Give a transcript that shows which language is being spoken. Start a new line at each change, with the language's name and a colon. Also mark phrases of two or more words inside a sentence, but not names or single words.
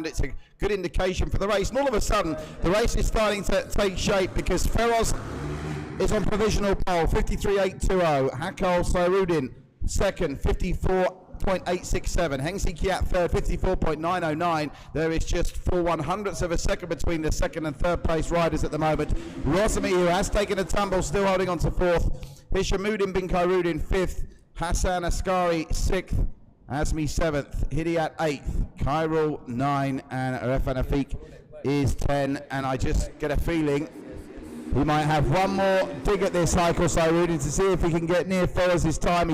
English: It's a good indication for the race. And all of a sudden, the race is starting to take shape because Feroz is on provisional pole, 53.820. Haikal Saharudin second, 54.867. Hengsi Kiat third, 54.909. There is just 4/100ths of a second between the second and third place riders at the moment. Rosami, who has taken a tumble, still holding on to fourth. Hishamuddin bin Khairudin fifth. Hassan Askari sixth. Azmi seventh. Hidiat eighth. Khairul 9. And Refan Afiq is 10. And I just get a feeling he might have one more dig at this, Haikal Saharudin, to see if he can get near Feroz's time.